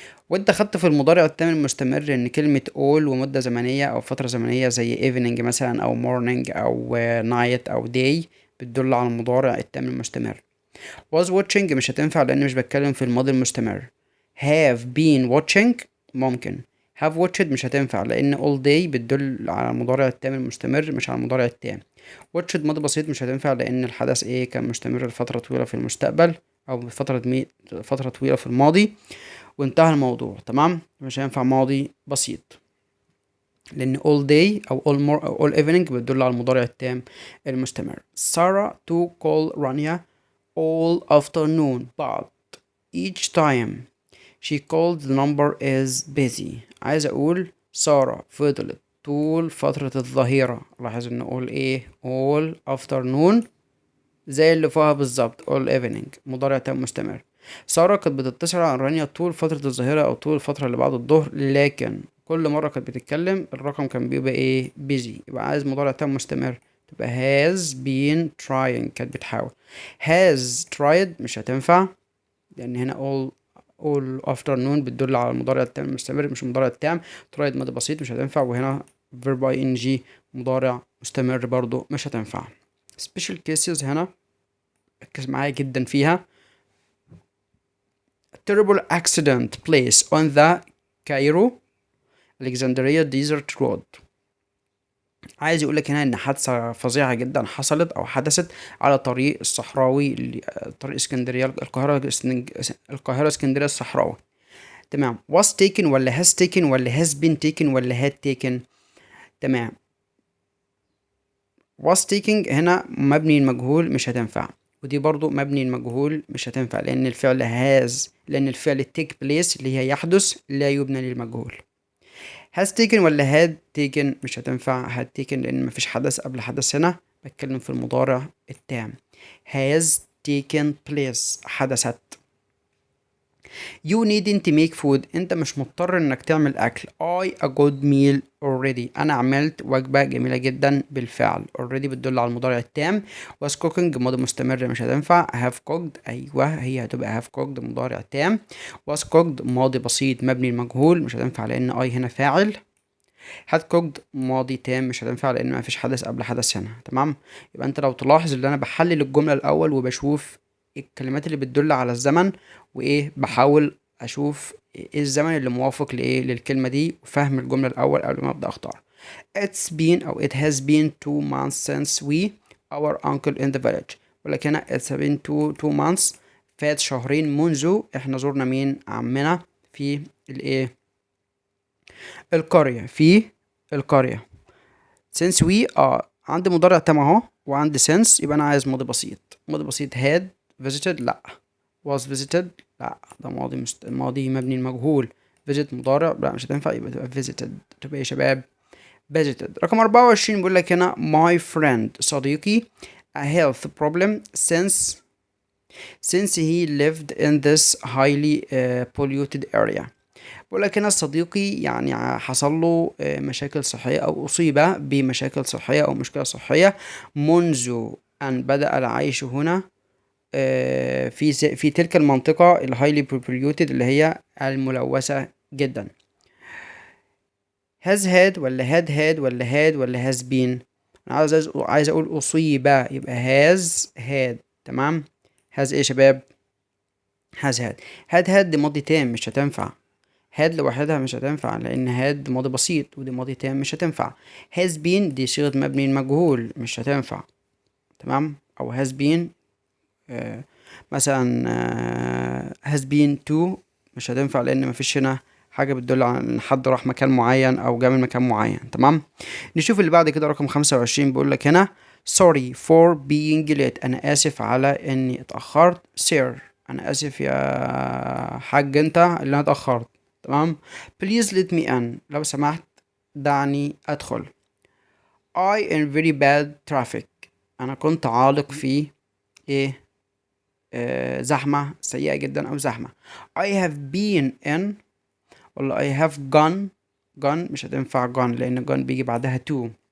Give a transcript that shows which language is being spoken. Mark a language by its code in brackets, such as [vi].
[ar] وانت خدت في المضارع التام المستمر ان كلمة all ومدة زمنية او فترة زمنية زي evening مثلا او morning او night او day بتدل على المضارع التام المستمر. was watching مش هتنفع لان مش بتكلم في الماضي المستمر. [en] have been watching ممكن. [ar] have watched مش هتنفع لان all day بتدل على المضارع التام المستمر مش على المضارع التام. watched ماضي بسيط مش هتنفع لان الحدث ايه؟ كان مستمر لفترة طويلة في المستقبل او فترة طويلة في الماضي وانتهى الموضوع. تمام. مش هينفع ماضي بسيط لان all day او all evening بتدل على المضارع التام المستمر. [en] Sarah to call Rania all afternoon but each time she called the number is busy. [ar] عايز اقول سارة فضلت طول فترة الظهيرة. لاحظ ان all ايه؟ all afternoon زي اللي فوقها بالظبط all evening مضارع تام مستمر. سارة كانت بتتصل على رانيا طول فترة الظهيرة أو طول الفترة اللي بعد الظهر، لكن كل مرة كانت بتتكلم الرقم كان بيبقى إيه؟ busy. يبقى عايز مضارع تام مستمر تبقى has been trying كانت بتحاول. has tried مش هتنفع لأن هنا all afternoon بتدل على المضارع التام المستمر مش المضارع التام. tried ماضي بسيط مش هتنفع، وهنا verb ing مضارع مستمر برضو مش هتنفع. special cases هنا ركز معايا جدا فيها. [en] terrible accident place on the Cairo Alexandria Desert Road. [ar] عايز يقولك هنا ان حادثة فظيعة جدا حصلت او حدثت على طريق الصحراوي طريق اسكندرية القاهرة اسكندرية الصحراوي. تمام. [en] was taken ولا has taken ولا has been taken ولا had taken؟ تمام. [ar] was taking هنا مبني المجهول مش هتنفع، ودي برضو مبني المجهول مش هتنفع لأن الفعل لأن الفعل take place اللي هي يحدث لا يبنى للمجهول. has taken ولا had taken مش هتنفع had taken لأن مفيش حدث قبل حدث هنا بتكلم في المضارع التام. [en] has taken place حدثت. You needn't make food [ar] انت مش مضطر انك تعمل اكل. [en] I a good meal already [ar] انا عملت وجبة جميلة جدا بالفعل. already بتدل على المضارع التام. was cooking ماضي مستمر مش هتنفع. have cooked ايوه هي هتبقى have cooked مضارع تام. was cooked ماضي بسيط مبني المجهول مش هتنفع لان I هنا فاعل. had cooked ماضي تام مش هتنفع لان ما فيش حدث قبل حدث هنا. تمام. يبقى انت لو تلاحظ ان انا بحلل الجملة الاول وبشوف الكلمات اللي بتدل على الزمن وايه بحاول اشوف ايه الزمن اللي موافق لايه للكلمة دي وفهم الجملة الاول قبل ما ابدا اختار. [en] It's been او it has been 2 months since we our uncle in the village. [ar] ولكن هنا it's been two months فات شهرين منذ احنا زرنا مين عمنا في الايه القرية في القرية. since we عندي مضارع تام اهو وعندي since يبقى انا عايز ماضي بسيط. ماضي بسيط had visited لا. was visited لا ده ماضي مبني المجهول. visit مضارع لا مش هتنفع يبقى تبقى visited. تبقى ايه يا شباب visited. رقم 24 بيقول لك هنا [en] my friend صديقي a health problem since he lived in this highly polluted area. [ar] بقول لك هنا صديقي يعني حصل له مشاكل صحية أو أصيب بمشاكل صحية أو مشكلة صحية منذ أن بدأ العيش هنا في تلك المنطقة الهايلي polluted اللي هي الملوثة جدا. [en] has had ولا had has been. [ar] أنا عايز أقول أصيب يبقى had تمام. has إيه شباب has had دي ماضي تام مش هتنفع. had لوحدها مش هتنفع لان had ماضي بسيط ودي ماضي تام مش هتنفع. has been دي صيغة مبني المجهول مش هتنفع. تمام. او has been مثلا has been to مش هتنفع لان مفيش هنا حاجة بتدل على ان حد راح مكان معين او جاء من مكان معين. تمام. نشوف اللي بعد كده رقم 25 بيقول لك هنا [en] sorry for being late [ar] انا اسف على اني اتأخرت. sir انا اسف يا حاج انت اللي انا اتأخرت. تمام. [en] please let me in [ar] لو سمحت دعني ادخل. [en] I am very bad traffic [ar] انا كنت عالق في ايه زحمة سيئة جدا او زحمة. [en] I have been in ولا I have gone [ar] مش هتنفع [en] gone لان gone بيجي بعدها to.